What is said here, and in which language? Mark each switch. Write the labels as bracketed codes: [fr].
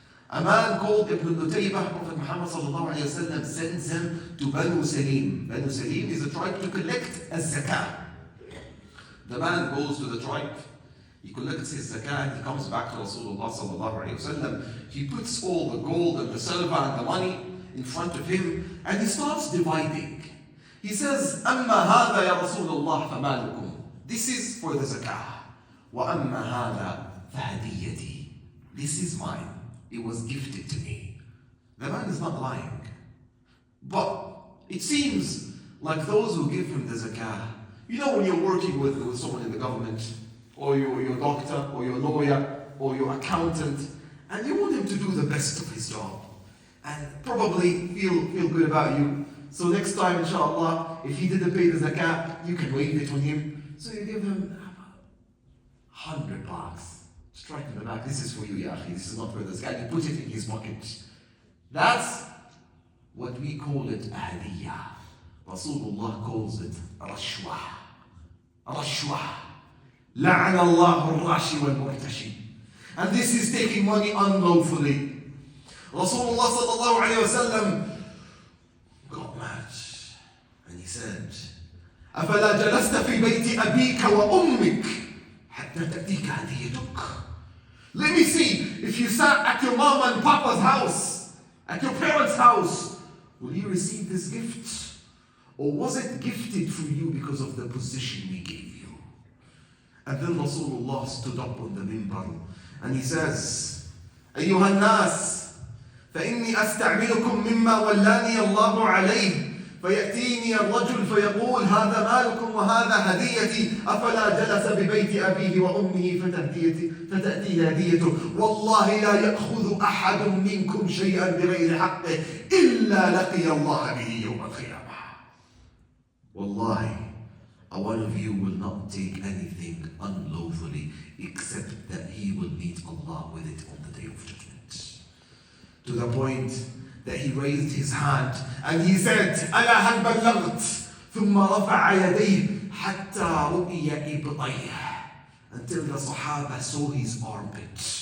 [en] A man called Ibn al-Lutaybah, Prophet Muhammad sallallahu alayhi wa sallam sends him to Banu Salim. Banu Salim is a tribe to collect a zakah. The man goes to the tribe, he collects his zakah, and he comes back to Rasulullah sallallahu alayhi wa sallam. He puts all the gold and the silver and the money in front of him, and he starts dividing. He says, [ar] أَمَّا هَذَا يَا رَسُولَ اللَّهِ فَمَالُكُمْ. [en] This is for the zakah. [ar] وَأَمَّا هَذَا فَهَدِيَّتِي. [en] This is mine. It was gifted to me. The man is not lying. But it seems like those who give him the zakah, you know, when you're working with someone in the government, or your doctor, or your lawyer, or your accountant, and you want him to do the best of his job, and probably feel good about you. So next time, inshallah, if he didn't pay the zakah, you can waive it on him. So you give him $100. Strike him in the back. This is for you, ya akhi. This is not for the zakah. You put it in his pocket. That's what we call it hadiyah. Rasulullah calls it rashwa. Rashwa. [ar] لعن الله الراشي والمرتشي. [en] And this is taking money unlawfully. Rasulullah sallallahu alayhi wa sallam got mad and he said, [ar] أفلا جلست في بيت أبيك وأمك حتى تأتيك هديتك. [en] Let me see, if you sat at your mom and papa's house, at your parents' house, will you receive this gift? Or was it gifted for you because of the position we gave you? And then Rasulullah stood up on the minbar and he says, [ar] أيها الناس فإني أستعملكم مما ولاني الله عليه فيأتيني الرجل فيقول هذا مالكم وهذا هديتي أفلا جلس ببيت أبيه وأمه فتأتيه هديته والله لا يأخذ أحد منكم شيئا بغير حقه إلا لقي الله به يوم القيامة. [en] Wallahi, one of you will not take anything unlawfully except that he will meet Allah with it on the day of judgment. To the point that he raised his hand and he said, [ar] ألا هل بلغت ثم رفع يديه حتى رؤي إبطيه, [en] until the Sahaba saw his armpit.